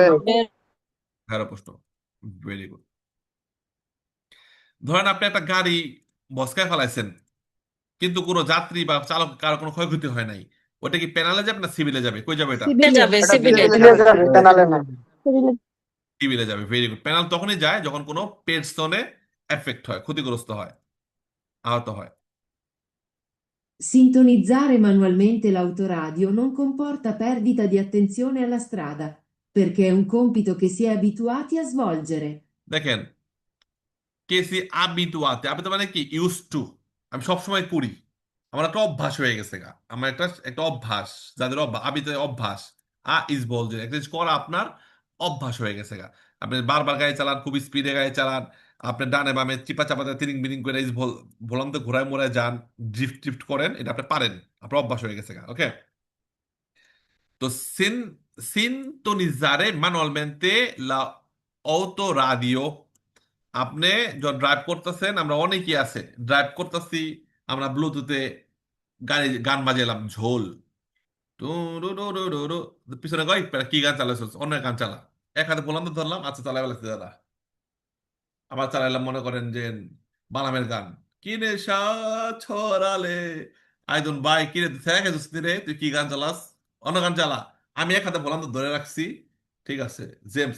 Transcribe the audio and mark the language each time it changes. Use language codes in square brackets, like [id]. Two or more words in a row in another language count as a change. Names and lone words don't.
[bn] ভেরো প্রশ্ন [en] very good [bn] ধরেন আপনি একটা গাড়ি বসকায় ফেলাইছেন কিন্তু কোনো যাত্রী বা চালক কারো কোনো ক্ষয়ক্ষতি হয় নাই ওটা কি পেনালে যাবে না সিভিলে যাবে কই যাবে এটা যাবে সিভিলে যাবে পেনালে না সিভিলে যাবে [en] very good [bn] পেনাল তখনই যায় যখন কোনো পেরসনে এফেক্ট হয় ক্ষতিগ্রস্ত হয় আহত হয় [it] Sintonizzare manualmente l'autoradio non comporta perdita di attenzione alla strada, perché è un compito che si è abituati a svolgere. [bn] দেখেন কেসি আবিতুয়াতে আবিতু মানে কি [en] used to [bn] আমি সবসময় করি আমার একটা অভ্যাস হয়ে গেছে গা আমার একটা একটা অভ্যাস যাদের অভ্যাস আবিতে অভ্যাস ইজ বলছে একটা জিনিস করা আপনার অভ্যাস হয়ে গেছে গা আপনি বারবার গাড়ি চালান খুব স্পিডে গাড়ি চালান আপনি ডানে বামে চিপা চাপাতে তিরিং বিরিং করে ইজ ভোলান্তে ঘোরায় মোড়ায় যান ড্রিফট ট্রিফট করেন এটা আপনি পারেন আপনার অভ্যাস হয়ে গেছে গা ওকে তো [it] sintonizzare manualmente la autoradio [bn] আপনি যখন ড্রাইভ করতেছেন আমরা অনেকেই আছে ড্রাইভ করতেছি আমরা ব্লুটুথে গান বাজাইলাম ঝোল টু রু রু রু রু রু। পিছনে কই কি গান চালাইছ অন্য গান চালা এক হাতে বললাম তো ধরলাম আচ্ছা চালাই বেলাতে দাদা আবার চালাইলাম মনে করেন যে বানামের গান কি নেশা ছড়ালে আইদুন ভাই কি রে তুই রে তুই কি গান চালাস অন্য গান চালা আমি এক হাতে বললাম তো ধরে রাখছি ঠিক আছে জেমস